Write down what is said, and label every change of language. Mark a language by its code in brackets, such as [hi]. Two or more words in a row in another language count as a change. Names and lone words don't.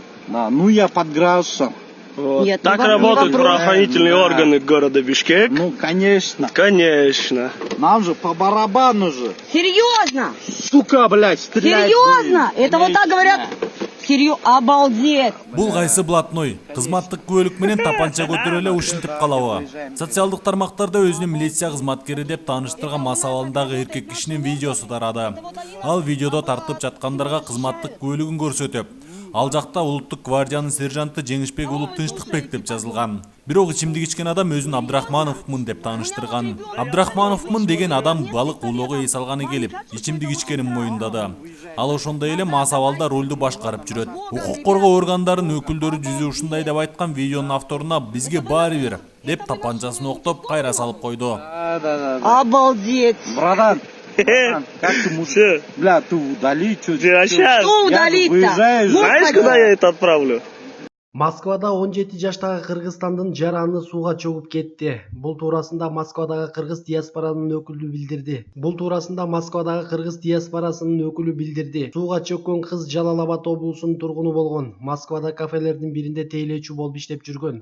[ru] Да, ну я под градусом. Вот. Нет, Так не работают вопрос. правоохранительные Да. органы города Бишкек. Ну, конечно. Конечно. Нам же по барабану же. Серьезно? Сука, блядь, стрелять Серьезно? будет. Это вот так говорят? Обалдеть. [ky] Бул кайсы блатной кызматтык күбөлүк менен тапанча көтөрө эле ушинтип калабы. Социалдык тармактарда өзүнү милиция кызматкери деп тааныштырган мас абалындагы эркек кишинин видеосу тарады. Ал видеодо тартып жаткандарга кызматтык күбөлүгүн көрсөтөп, ал жакта улуттук гвардиянын сержанты Жеңишбек уулу Тынчтыкбек деп жазылган. Бирок ичимдик ичкен адам өзүн Абдрахмановмун деп тааныштырган. Абдрахмановмун деген адам балык улоого эс алганы келип, ичимдик ичкенин моюндады. Ал ошондой эле мас абалда ролду башкарып жүрөт. Укук коргоо органдарынын өкүлдөрү жүзү ушундай деп айткан видеонун авторуна бизге баары бир деп тапанчасын октоп кайра салып койду. [ru] Да. Обалдеть. Братан, как ты мужик? Бля, ты удали, что? Что удалить-то? Знаешь, куда я это отправлю? [ky] Москвада 17 жаштагы Кыргызстандын жараны сууга чөгүп кетти. Бул туурасында Москвадагы кыргыз диаспорасынын өкүлү билдирди. Сууга чөккөн кыз Жалал-Абад облусунун тургуну болгон. Москвада кафелердин биринде тейлөөчү болуп иштеп жүргөн.